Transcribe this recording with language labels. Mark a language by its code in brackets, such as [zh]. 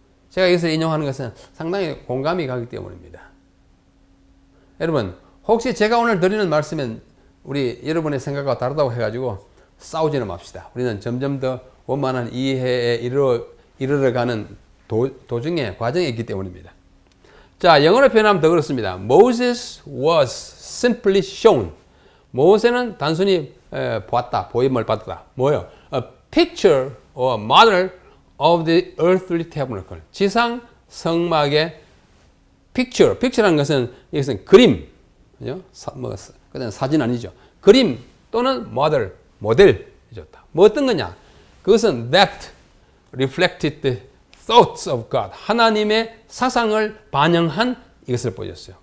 [ko] 제가 여기서 인용하는 것은 상당히 공감이 가기 때문입니다. 여러분, 혹시 제가 오늘 드리는 말씀은 우리 여러분의 생각과 다르다고 해가지고 싸우지는 맙시다. 우리는 점점 더 원만한 이해에 이르러가는 도중에 과정이 있기 때문입니다. 자, 영어로 표현하면 더 그렇습니다. [en] Moses was simply shown. [ko] 모세는 단순히 보았다, 보임을 받았다. 뭐요? [en] A picture or model of the earthly tabernacle. [ko] 지상 성막의 picture. picture라는 것은 이것은 그림, 그죠? 그냥 사진 아니죠. 그림 또는 모델이었다. 뭐 어떤 거냐? 그것은 [en] that reflected the thoughts of God. [ko] 하나님의 사상을 반영한 이것을 보여줬어요.